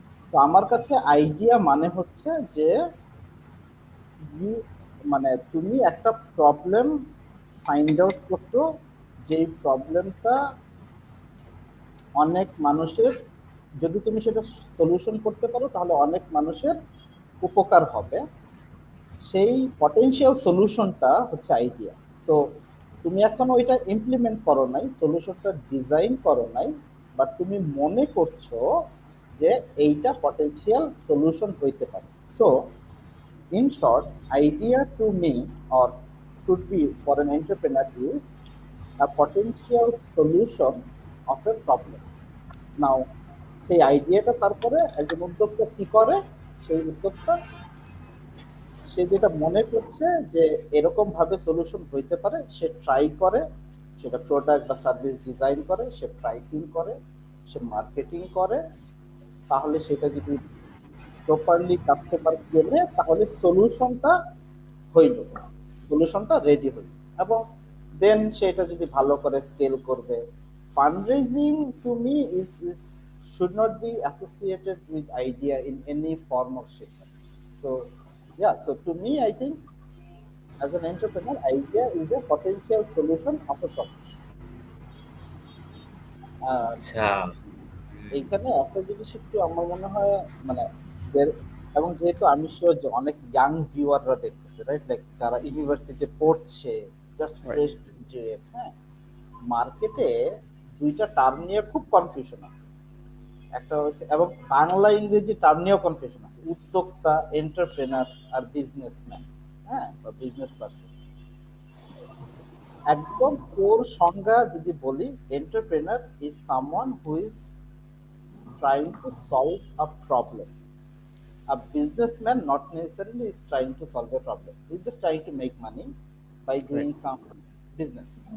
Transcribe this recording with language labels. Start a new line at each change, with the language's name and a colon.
Bangla: তো আমার কাছে আইডিয়া মানে হচ্ছে যে you- মানে তুমি একটা প্রবলেম ফাইন্ড আউট করছো, যেই প্রবলেমটা অনেক মানুষের, যদি তুমি সেটা সলিউশন করতে পারো তাহলে অনেক মানুষের উপকার হবে। সেই পটেনশিয়াল সলিউশনটা হচ্ছে আইডিয়া। সো তুমি এখন ওইটা ইমপ্লিমেন্ট করো নাই, সলিউশনটা ডিজাইন করো নাই, বাট তুমি মনে করছো যে এইটা পটেনশিয়াল সলিউশন হইতে পারে।
English: So in short, idea to me, or should be for an entrepreneur, is a potential solution of a problem.
Bangla: Now, সেই আইডিয়াটা তারপরে একজন উদ্যোক্তা কি করে? সেই উদ্যোক্তা সে যেটা মনে করছে যে এরকম ভাবে সলিউশন হইতে পারে, সে ট্রাই করে, সেটা প্রোডাক্ট বা সার্ভিস ডিজাইন করে, সে প্রাইসিং করে, সে মার্কেটিং করে। তাহলে সেটা যদি প্রপারলি কাস্টমার কেনে তাহলে সলিউশনটা হইল, সলিউশনটা রেডি হইল। এবং দেন সেটা যদি ভালো করে স্কেল করবে।
English: Fundraising to me is should not be associated with idea in any form or shape. So yeah, so to me I think as an entrepreneur, idea is a potential solution of a problem.
Bangla: আর আচ্ছা। এইখানে একটা জিনিস একটু আমার মনে হয়, মানে এবং যেহেতু আমি শিওর যে অনেক ইয়াং ভিউয়াররা দেখতেছে মধ্যে, রাইট? লাইক যারা ইউনিভার্সিটিতে পড়ছে, জাস্ট ফ্রেশ গ্রাজুয়েট, হ্যাঁ, মার্কেটে দুইটা টার্ম নিয়ে খুব কনফিউশন আছে। একটা হচ্ছে, এবং বাংলা ইংরেজি টার্ম নিয়েও কনফিউশন আছে, উদ্যোক্তা, এন্টারপ্রেনার আর বিজনেসম্যান, হ্যাঁ, বা বিজনেস পারসন। একদম কোর সংজ্ঞা যদি বলি,
English: Entrepreneur is someone who is trying to solve a problem. A businessman not necessarily is trying to solve a problem. He's just trying to make money by doing some business.